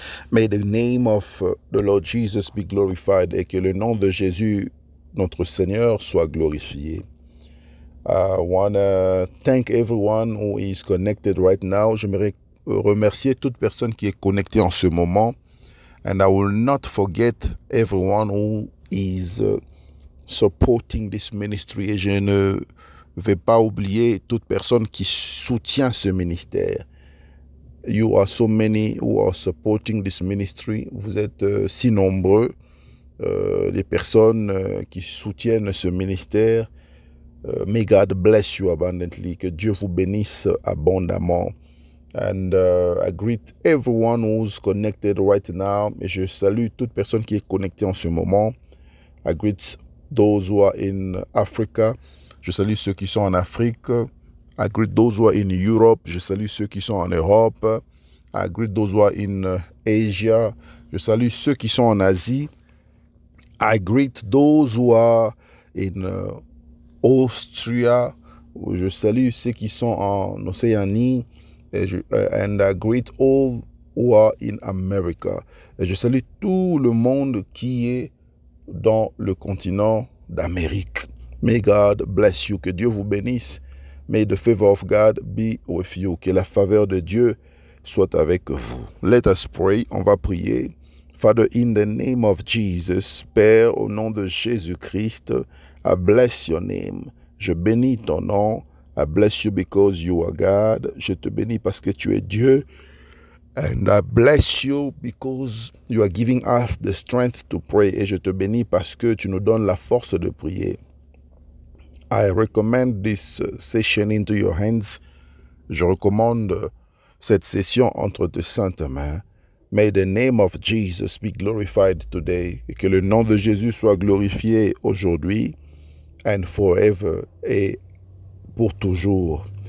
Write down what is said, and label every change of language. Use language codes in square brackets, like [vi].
[en] May the name of the Lord Jesus be glorified [fr] et que le nom de Jésus, notre Seigneur, soit glorifié. [en] I want to thank everyone who is connected right now. [fr] J'aimerais remercier toute personne qui est connectée en ce moment. [en] And I will not forget everyone who is supporting this ministry. [fr] Et je ne vais pas oublier toute personne qui soutient ce ministère. [en] You are so many who are supporting this ministry. [fr] Vous êtes si nombreux, les personnes qui soutiennent ce ministère. [en] May God bless you abundantly. [fr] Que Dieu vous bénisse abondamment. [en] And I greet everyone who's connected right now. [fr] Et je salue toute personne qui est connectée en ce moment. [en] I greet those who are in Africa. [fr] Je salue ceux qui sont en Afrique. [en] I greet those who are in Europe. [fr] Je salue ceux qui sont en Europe. [en] I greet those who are in Asia. [fr] Je salue ceux qui sont en Asie. [en] I greet those who are in Austria. [fr] Je salue ceux qui sont en Océanie. [en] And I greet all who are in America. [fr] Et je salue tout le monde qui est dans le continent d'Amérique. [en] May God bless you. [fr] Que Dieu vous bénisse. [en] May the favor of God be with you. [fr] Que la faveur de Dieu soit avec vous. [en] Let us pray. [fr] On va prier. [en] Father, in the name of Jesus, [fr] Père, au nom de Jésus-Christ, [en] I bless your name. [fr] Je bénis ton nom. [en] I bless you because you are God. [fr] Je te bénis parce que tu es Dieu. [en] And I bless you because you are giving us the strength to pray. [fr] Et je te bénis parce que tu nous donnes la force de prier. [en] I recommend this session into your hands. [fr] Je recommande cette session entre tes saintes mains. [en] May the name of Jesus be glorified today. [fr] Et que le nom de Jésus soit glorifié aujourd'hui [en] and forever [fr] et pour toujours.